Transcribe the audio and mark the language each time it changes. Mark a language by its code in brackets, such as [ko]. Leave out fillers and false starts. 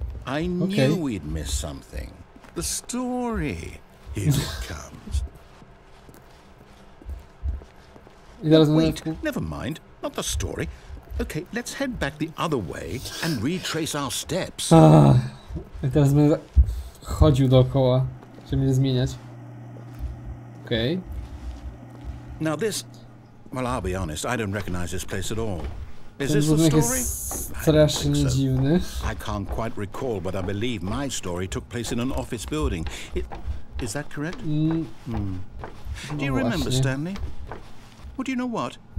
[en] I knew we'd missed something. The story. Here it comes. Wait, never mind. Not the story. Okay, let's head back the other way and retrace our steps. [pl] I teraz będę chodził dookoła, żeby mnie zmieniać. Okej. [en] Now this... Well, I'll be honest, I don't recognize this place at all. Is this the [pl] budynek [en] story? [pl] jest strasznie dziwny. [en] I can't quite recall, but I believe my story took place in an office building. Is that correct? Do you remember, Stanley? Well, do you know what?